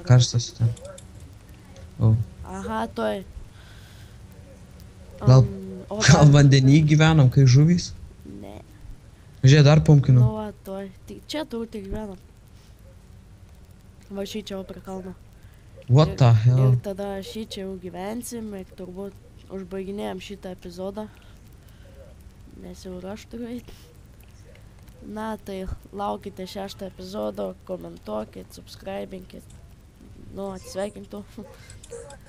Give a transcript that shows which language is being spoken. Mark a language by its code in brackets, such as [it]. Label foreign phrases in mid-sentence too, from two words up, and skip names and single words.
[lt] Karstas ten. O. Aha, toj. Gal- O, Gal dar- vandenį gyvenam, kai žuvys? Ne. Žiūrėk, dar pumpkinų. Nu, va, toj. Tik čia turbūt ir gyvenam. Va, šį čia jau prie kalno. [en] What the hell? [lt] Ir tada šį čia jau gyvensim ir turbūt užbaiginėjom šitą epizodą. Nes jau ir aš turiu eit. Na, tai laukite 6 epizodo, komentuokit, subscribinkit. Nu, atsveikintų. Davai žmonės.